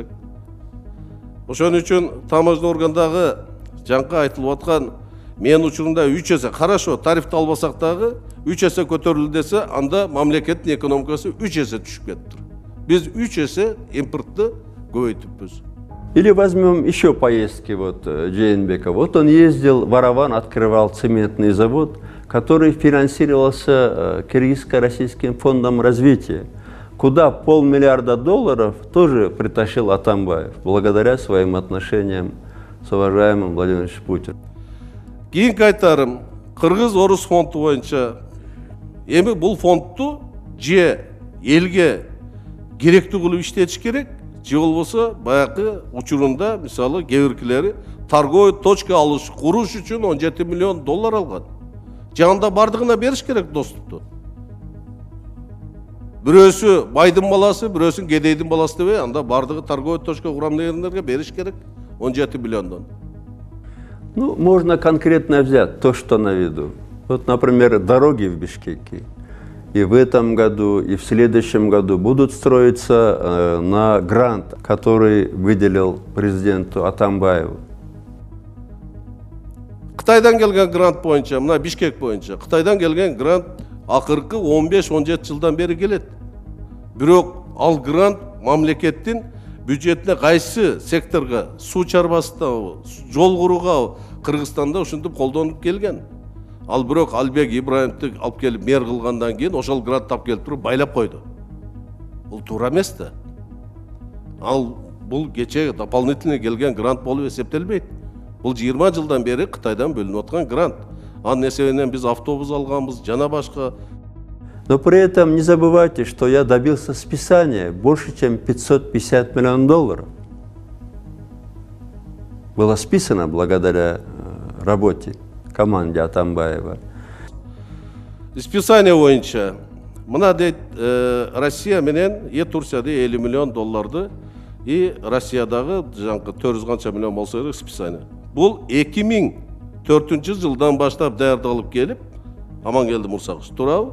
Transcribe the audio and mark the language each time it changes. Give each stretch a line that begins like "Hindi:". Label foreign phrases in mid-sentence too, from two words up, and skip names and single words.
Kyrgyz: Ошон үчүн таможня органдагы жаңкы айтылып аткан мен учурунда 3 эсе, хорошо, тарифти албасак дагы 3 эсе көтөрүлдү десе, анда мамлекеттин экономикасы 3 эсе түшүп кетти. Биз 3 эсе импортты көбөйтүппүз.
Russian: Или возьмем еще поездки Жээнбека. Вот он ездил, Ворован открывал цементный завод, который финансировался Киргизско-Российским фондом развития, куда $500 миллиарда тоже притащил Атамбаев, благодаря своим отношениям с уважаемым Владимиром Путиным.
Kyrgyz: Кийинки айтарым, Кыргыз-Орус фонду боюнча эми бул фондду же элге керектүү кылып иштетиш керек, же болбосо баягы учурунда мисалы кээ-биркилери
Russian: торговый точка
Kyrgyz: алыш, куруш үчүн 17 миллион доллар алган. Же анда бардыгына бериш керек доступту. Бирөөсү байдын баласы, бирөөсүн кедейдин баласы дебей, анда бардыгы
Russian: торговый точка
Kyrgyz: курам дегендерге бериш керек 17 миллиондон.
Russian: Ну, можно конкретно взять то, что на виду. Вот, например, дороги в Бишкеке. И в этом году, и в следующем году будут строиться на грант, который выделил президенту Атамбаеву.
Kyrgyz: Кытайдан келген грант боюнча, мына Бишкек боюнча, Кытайдан келген грант акыркы 15-17 жылдан бери келет. Бирок ал грант мамлекеттин бюджетіне кайсы секторга, суу чарбасына, жол курууга Кыргызстанда ушинтип колдонуп келген. Ал бирок Албек Ибраимовди алып келип мэр кылгандан кийин ошол грантты алып келип туруп байлап койду. Бул туура эмес да. Ал бул кече дополнительный келген грант болуп эсептелбейт. Бул 20 жылдан бери Кытайдан бөлүнүп аткан грант. Анын эсебинен биз автобус алганбыз, жана башка.
Russian: Но при этом не забывайте, что я добился списания больше, чем 550 миллионов долларов. Было списано благодаря работе команде Атамбаева.
Kyrgyz: Списание боюнча мына дейт Россия менен Турцияда 50 миллион долларды и Россиядагы жаңкы 400 канча миллион болсо керек списание. Бул 2004 жылдан баштап даярдалып келип, Амангелди Мурсакович туурабы?